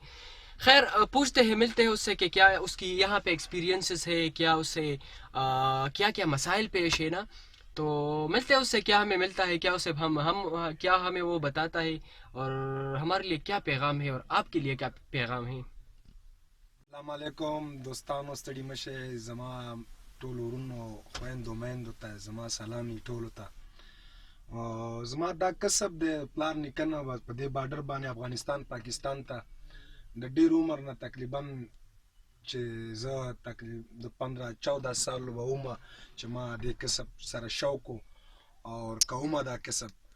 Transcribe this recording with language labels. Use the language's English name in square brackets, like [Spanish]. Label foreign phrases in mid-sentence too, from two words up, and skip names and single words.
[Urdu] خیر پوچھتے ہیں، ملتے ہیں اس سے کہ کیا اس کی یہاں پہ ایکسپیرینسز ہے، کیا اس سے کیا مسائل پیش ہے نا، تو ملتے ہیں اس سے، کیا ہمیں ملتا ہے، کیا اسے کیا ہمیں وہ بتاتا ہے اور ہمارے لیے کیا پیغام ہے اور آپ کے لیے کیا پیغام ہے۔ [Pashto] السلام علیکم دوستانو، ستړي مشه، زما ټول ورونو خویندو میندو ته زما سلامي ټولو ته. زما دا کسب د پلار نیکنه په دې بارډر باندې افغانستان پاکستان ته د ډېر عمر نه تقریبا چې زه تقریبا د 15-14 سال به ومه چې ما دې کسب سره شوق او کومه دا کسب.